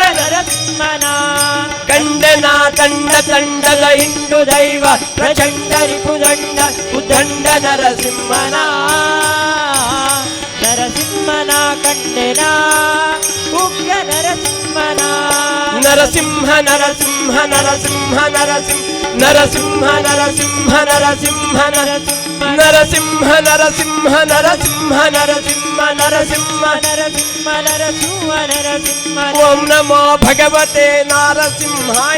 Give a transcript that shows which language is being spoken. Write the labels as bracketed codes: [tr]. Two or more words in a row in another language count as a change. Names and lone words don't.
[kn] ನರಸಿಂಹನ ಕಂಡೆನ ತಂಡ ತಂಡದ ಹಿಂಡು ದೈವ ಪ್ರಚಂಡ ರಿಪುದಂಡ ಉದಂಡ ನರಸಿಂಹನ ನರಸಿಂಹನ ಕಂಡೆನ ಉಗ್ರ ನರಸಿಂಹನ ನರಸಿಂಹ ನರಸಿಂಹ ನರಸಿಂಹ ನರಸಿಂಹ ನರಸಿಂಹ ನರಸಿಂಹ ನರಸಿಂಹ ನರಸಿಂಹ ನರಸಿಂಹ ನರಸಿಂಹ ನರಸಿಂಹ ನರಸಿಂಹ ನರಸಿಂಹ ನರಸಿಂಹ ನರಸಿಂಹ [sa] ಓಂ ನಮೋ ಭಗವತೆ ನಾರಸಿಂಹಾಯ